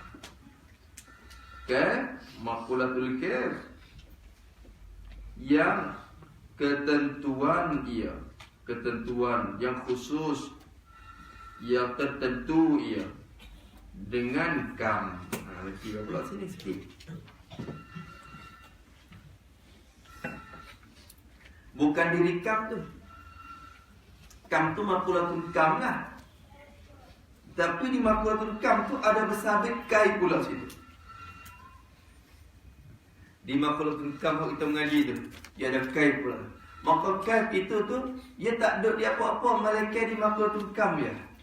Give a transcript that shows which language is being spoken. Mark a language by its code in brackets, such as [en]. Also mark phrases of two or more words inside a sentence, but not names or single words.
[ar] كيف مقولة الكيف [ms] yang ketentuan ia, ketentuan yang khusus yang tertentu ia dengan kam. Kira pula sini sikit. Bukan diri kam tu. Kam tu [ar] مقولة الكم [ms] lah. Tapi di [ar] مقولة الكم [ms] tu ada bersabit kai pula situ. Di [ar] مقولة الكم [ms] kita mengaji tu, dia ada kai pula. Maka kai itu tu dia tak duduk di apa-apa melainkan di [ar] مقولة الكم [ms] dia.